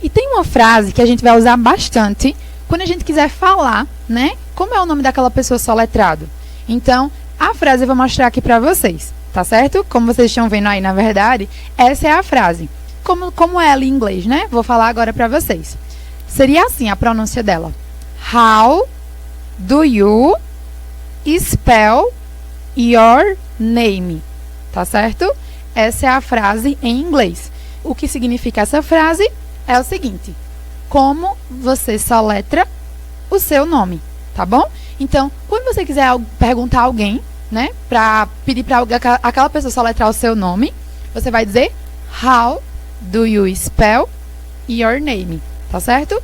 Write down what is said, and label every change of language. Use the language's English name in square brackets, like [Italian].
[Portuguese] E tem uma frase que a gente vai usar bastante quando a gente quiser falar, né? Como é o nome daquela pessoa soletrado. Então, a frase eu vou mostrar aqui pra vocês, tá certo? Como vocês estão vendo aí, na verdade, essa é a frase. Como é ela em inglês, né? Vou falar agora pra vocês. Seria assim a pronúncia dela. [English] How do you spell your name? [Portuguese] Tá certo? Essa é a frase em inglês. O que significa essa frase é o seguinte. Como você soletra o seu nome, tá bom? Então, quando você quiser perguntar a alguém, né? Pra pedir pra aquela pessoa soletrar o seu nome, você vai dizer [English] How do you spell your name? [Portuguese] Tá certo?